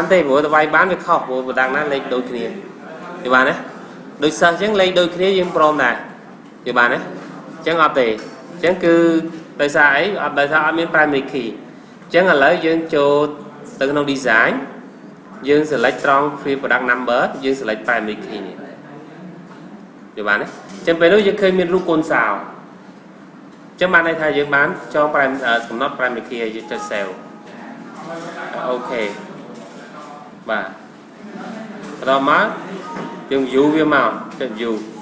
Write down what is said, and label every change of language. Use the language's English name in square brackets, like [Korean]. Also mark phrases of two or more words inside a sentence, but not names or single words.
[Khmer] ទេព្រោះតែវាយបានវាខុសព្រោះ product ណាលេខដូចគ្នាយល់បានទេដូចសិស្សអញ្ចឹងលេខដូចគ្នាយើងព្រមដែរ យល់បានទេអញ្ចឹងអត់ទេអញ្ចឹងគឺដោយសារអីអត់ដោយសារអត់មាន [English] primary key [Khmer] អញ្ចឹងឥឡូវយើងចូលទៅក្នុង design យើង select ត្រង់ [English] field product number [Khmer] យើង [English] select primary key [Khmer] នេះយល់បានទេអញ្ចឹងពេលនោះយើងឃើញមានរូបកូនសោអញ្ចឹងបានន័យថាយើងបានចងកំណត់ [English] primary key [Khmer] ឲ្យយើងចុច save អូខេបាទបន្តមកយើង view វាមកចុច view